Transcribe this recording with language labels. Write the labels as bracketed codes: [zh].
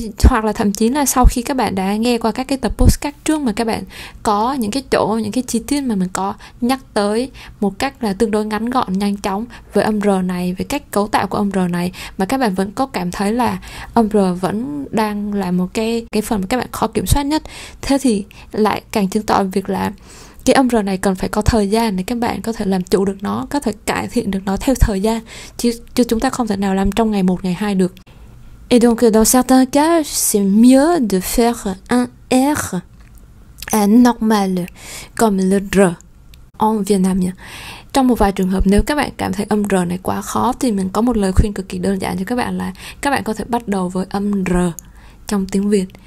[vi] hoặc là thậm chí là sau khi các bạn đã nghe qua các cái tập podcast trước mà các bạn có những cái chỗ, những cái chi tiết mà mình có nhắc tới một cách là tương đối ngắn gọn, nhanh chóng với âm R này, về cách cấu tạo của âm R này, mà các bạn vẫn có cảm thấy là âm R vẫn đang là một cái phần mà các bạn khó kiểm soát nhất, thế thì lại càng chứng tỏ việc là cái âm R này cần phải có thời gian để các bạn có thể làm chủ được nó, có thể cải thiện được nó theo thời gian, chứ chúng ta không thể nào làm trong ngày 1, ngày 2 được. [fr] Et donc dans certains cas, c'est mieux de faire un R normal comme le R en vietnamien. [vi] Trong một vài trường hợp nếu các bạn cảm thấy âm R này quá khó thì mình có một lời khuyên cực kỳ đơn giản cho các bạn là các bạn có thể bắt đầu với âm R trong tiếng Việt.